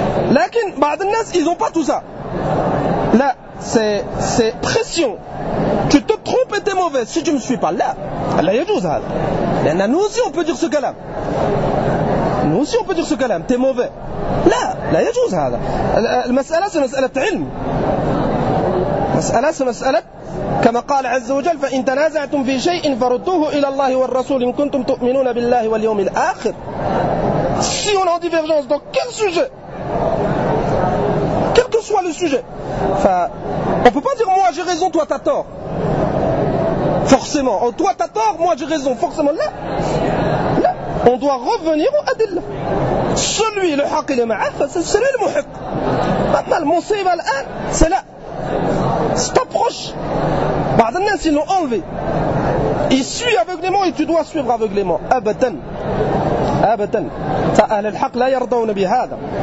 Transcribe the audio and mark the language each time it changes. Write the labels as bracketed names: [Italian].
[Arabic] لكن بعض الناس [French] ils ont pas tout ça. Là, c'est pression. Tu te trompes et t'es mauvais si tu ne me suis pas. Là, il y a tout ça. Nous aussi, on peut dire ce kalam. Nous aussi, on peut dire ce kalam. T'es mauvais. Là, il y a tout ça. La masala, c'est la masala de l'ilm. [Arabic] مسألة مسألة كما قال عز وجل فإن تنازعتم في شيء فردوه إلى الله والرسول إن كنتم تؤمنون بالله واليوم الآخر. [French] Si on a divergence dans quel sujet, quel que soit le sujet, on peut pas dire moi j'ai raison toi t'as tort. Forcément, toi t'as tort moi j'ai raison forcément là. Là, on doit revenir au adil. Celui le haq il est ma'af, c'est celui le muhiq. Maintenant le musiba l'an, c'est là. Stop proche. [Arabic] بعض الناس [French] ils l'ont enlevé. Il suit aveuglément et tu dois suivre aveuglément. [Arabic] Abadan. Ça, أهل الحق لا يرضون بهذا.